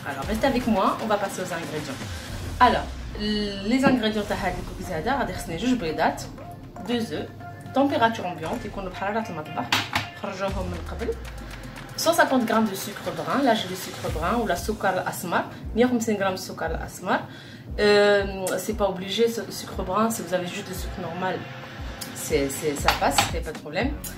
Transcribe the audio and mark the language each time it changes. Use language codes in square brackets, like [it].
[fr] Alors restez avec moi, on va passer aux ingrédients. Alors les ingrédients [ar] تاع هاد الكوكيز هذا غادي خصني 2 بيضات، 2 œufs، température ambiante يكونوا بحراره المطبخ، خرجوهم من قبل. [fr] 150 g de sucre brun, là j'ai le sucre brun ou la sucre asmar, 150 g de sucre asmar. C'est pas obligé le sucre brun, si vous avez juste le sucre normal, ça passe, c'est pas de problème.